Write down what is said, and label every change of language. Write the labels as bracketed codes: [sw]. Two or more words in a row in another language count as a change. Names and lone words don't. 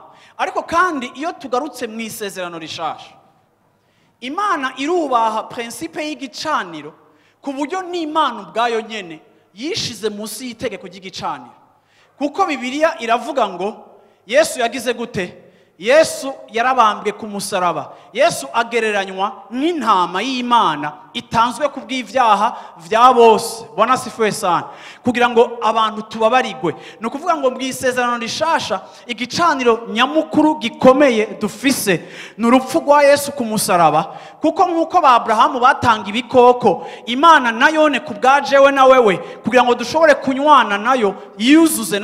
[rn] Ariko kandi iyo tugarutse mu isezerano rishasha, Imana irubaha principe y'igicaniro ku buryo n'Imana ubwayo nyene yishize munsi y'itegeko ry'igicaniro. Kuko Bibiliya iravuga ngo Yesu yagize gute? Yesu yarabambwe ku musaraba. Yesu agereranywa nk'intama y'Imana itanzwe ku bw'ivyaha vya bose. [sw] Bwana sifiwe sana. [rn] Kugira ngo abantu tubabarigwe. No kuvuga ngo mu isezerano rishasha igicaniro nyamukuru gikomeye dufise n'urupfu rwa Yesu ku musaraba, kuko nkuko ba Abrahamu batanga ibikoko, Imana nayone ku bwajewe na wewe, kugira ngo dushobore kunywana nayo, yuzuze